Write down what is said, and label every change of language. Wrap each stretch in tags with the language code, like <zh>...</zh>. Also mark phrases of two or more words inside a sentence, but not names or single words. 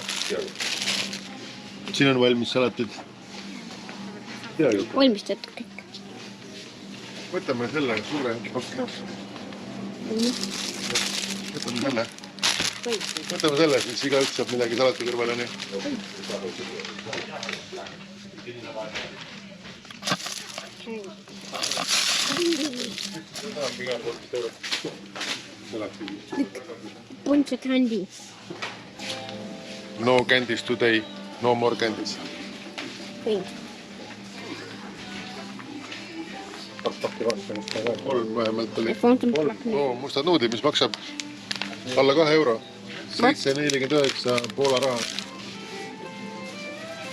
<et>Siin on valmis salatid. Valmistatud kõik. Võtame selle suure pakki. Võtame selle. Võtame selle, siis igaüks saab midagi salati kõrvale. Nii.</et> <en>Bunch of candy. No candies today, no more candies.</en> <et>Kõik. 3 vähemalt oli. Mustad nuudlid, mis maksab alla 2 euro. 7,49 Poola raha.</et>